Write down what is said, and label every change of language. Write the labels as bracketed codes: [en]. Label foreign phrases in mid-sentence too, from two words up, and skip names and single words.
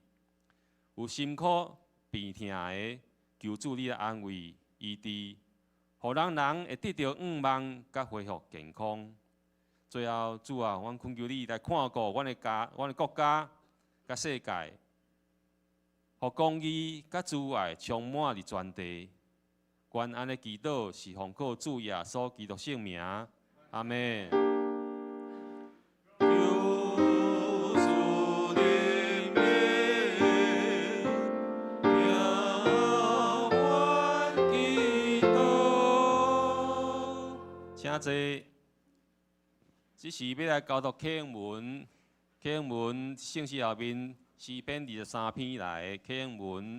[nan] 有辛苦病痛的，求主你来安慰医治，互人会得到愿望甲恢复健康。最后，主啊，阮恳求你来看顾阮的国家甲世界，互公义甲慈爱充满伫全地。愿安尼祈祷是奉靠主耶稣基督圣名，阿门。请坐。这是要来教导启应文，启应文圣诗后面诗篇23篇来的启应文。